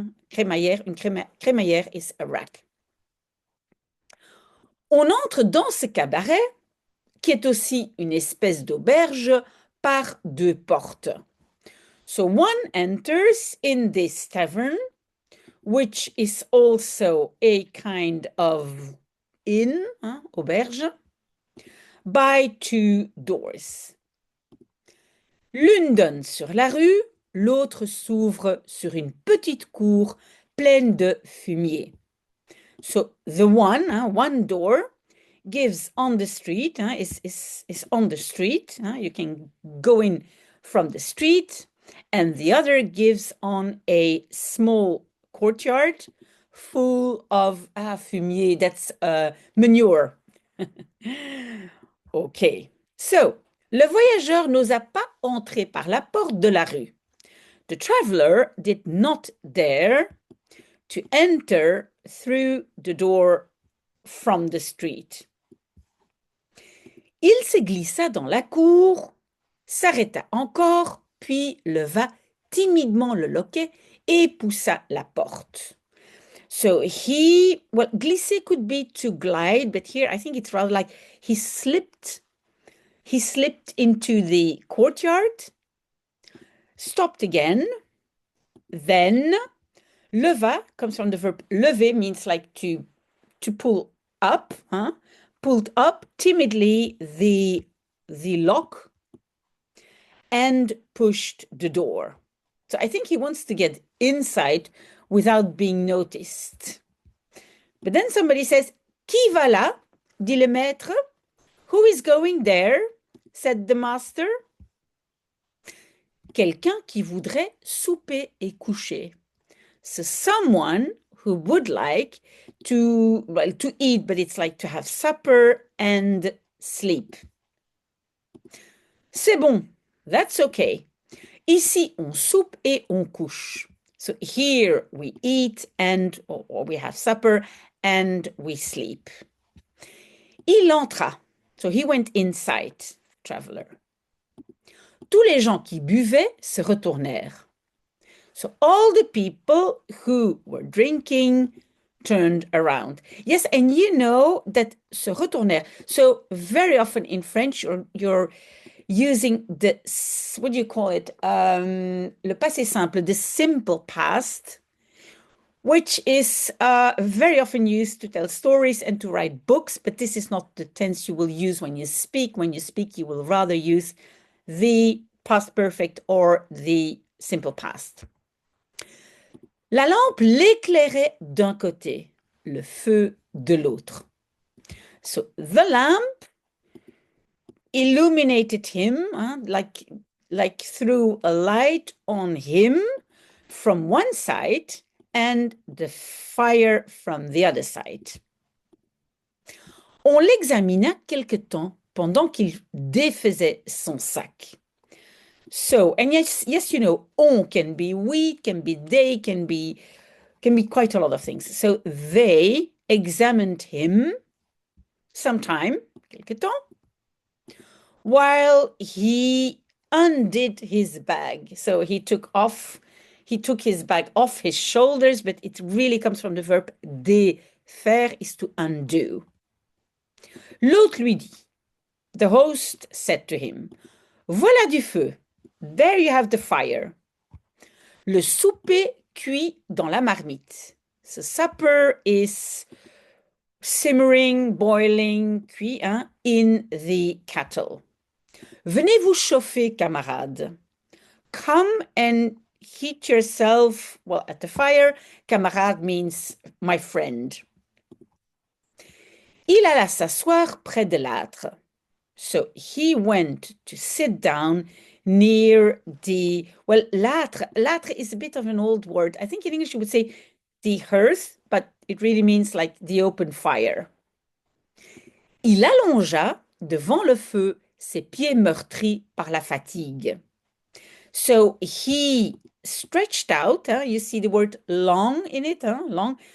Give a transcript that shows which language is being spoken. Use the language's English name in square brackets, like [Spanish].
[French] Crémaillère, une crémaillère [English] is a rack. [French] On entre dans ce cabaret, qui est aussi une espèce d'auberge, par deux portes. [English] So one enters in this tavern, which is also a kind of inn, auberge, by two doors. [French] L'une donne sur la rue, l'autre s'ouvre sur une petite cour pleine de fumier. [English] So the one door gives on the street, is on the street. You can go in from the street, and the other gives on a small courtyard full of fumier, that's manure. Okay, so [French] le voyageur n'osa pas entrer par la porte de la rue. [English] The traveler did not dare to enter through the door from the street. [French] Il se glissa dans la cour, s'arrêta encore, puis leva timidement le loquet et poussa la porte. [English] So glisser could be to glide, but here I think it's rather like he slipped into the courtyard, stopped again, then leva comes from the verb lever, means like to pull up, pulled up timidly the lock and pushed the door. So I think he wants to get inside without being noticed. But then somebody says, [French] Qui va là? Dit le maître. [English] Who is going there? Said the master. [French] Quelqu'un qui voudrait souper et coucher. [English] So someone who would like to eat, but it's like to have supper and sleep. [French] C'est bon, [English] that's okay. [French] Ici, on soupe et on couche. [English] So here we eat or we have supper and we sleep. [French] Il entra. [English] So he went inside, traveler. [French] Tous les gens qui buvaient se retournèrent. [English] So all the people who were drinking turned around. Yes, and you know that [French] se retournèrent. [English] So very often in French, you're using what do you call it? [French] Le passé simple, [English] the simple past, which is very often used to tell stories and to write books, but this is not the tense you will use when you speak. When you speak, you will rather use the past perfect or the simple past. [French] La lampe l'éclairait d'un côté, le feu de l'autre. [English] So the lamp illuminated him, like threw a light on him from one side and the fire from the other side. [French] On l'examina quelque temps pendant qu'il défaisait son sac. [English] So, and yes, you know, on can be we, can be they, can be quite a lot of things. So they examined him sometime, [French] quelque temps, [English] while he undid his bag. So he took his bag off his shoulders, but it really comes from the verb défaire, is to undo. [French] L'autre lui dit, [English] the host said to him, [French] voilà du feu. [English] There you have the fire. [French] Le souper cuit dans la marmite. [English] So supper is simmering, boiling, cuit, in the kettle. [French] Venez vous chauffer, camarade. [English] Come and heat yourself, well, at the fire. Camarade means my friend. [French] Il alla s'asseoir près de l'âtre. [English] So he went to sit down near the, well, l'âtre. L'âtre is a bit of an old word. I think in English you would say the hearth, but it really means like the open fire. [French] Il allongea devant le feu ses pieds meurtris par la fatigue. [English] So he stretched out, you see the word long in it, long.